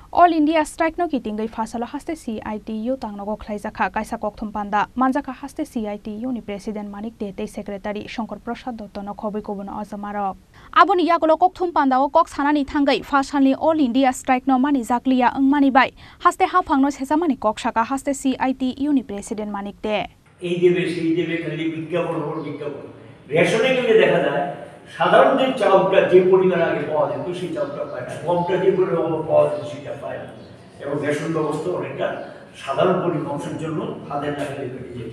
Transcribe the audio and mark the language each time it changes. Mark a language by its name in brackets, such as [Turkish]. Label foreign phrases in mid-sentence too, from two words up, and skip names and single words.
[Kok Borok] All India strike no kitingai fasalo haste CITU tangnogo khlaijaka kaisa kokthum panda manjaka haste CITU ni president Manik Dete secretary Shankar Prasad Dotto no khoboi kobono azamarok aboni yakolo kokthum panda o kok sanani thangai fasalni All India strike no mani jakliya angmani bai haste hafangno sesamani kok saka haste CITU ni president Manik De [Bangla] এই দেবে সেই দেবে খালি বিজ্ঞাপন রেশনে গেলে দেখা যায় সাধারণ যে চাউলটা যে পরিমাণ আগে পাওয়া যেত সেই চাউলটা পায় না, গমটা যে পরিমাণ পাওয়া যেত সেটা পায় না এবং রেশন ব্যবস্থা অনেকটা সাধারণ মানুষের জন্য হাতের নাগালে বেড়ে যায়।